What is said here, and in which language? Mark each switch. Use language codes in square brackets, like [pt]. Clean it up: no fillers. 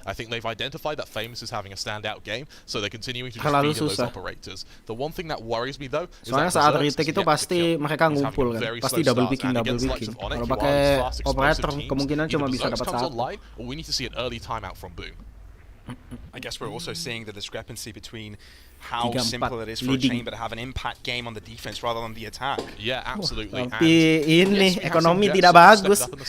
[en] I think they've identified that Famous is having a standout game, so they're continuing to feed those operators. The one thing that worries me though is [id] soalnya saat retake itu pasti mereka ngumpul kan. Pasti double picking. Kalau pakai operator kemungkinan cuma bisa dapat 1. [en] We need to see an early timeout from Boom. I guess we're also seeing the discrepancy between how simple it is for a chamber to have an impact game on the defense rather than the attack. Yeah, absolutely. [id] Tapi ini ekonomi tidak bagus.